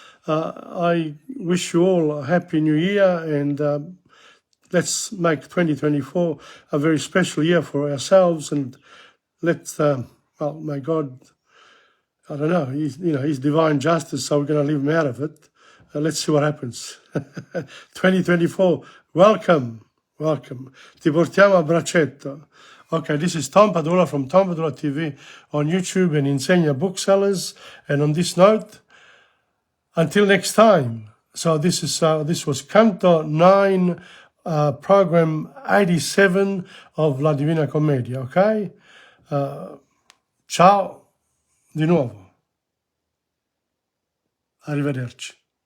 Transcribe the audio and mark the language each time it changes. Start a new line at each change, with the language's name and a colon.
English: I wish you all a happy new year, and let's make 2024 a very special year for ourselves, and let's, may God, I don't know, His divine justice, so we're going to leave him out of it. Let's see what happens. 2024, welcome.
Italian: Ti portiamo a braccetto.
English: Okay, this is Tom Padula from TomPadulaTV on YouTube and Insegna Booksellers. And on this note, until next time. So this was Canto 9, program 87 of La Divina Commedia.
Italian: Okay, ciao di nuovo. Arrivederci.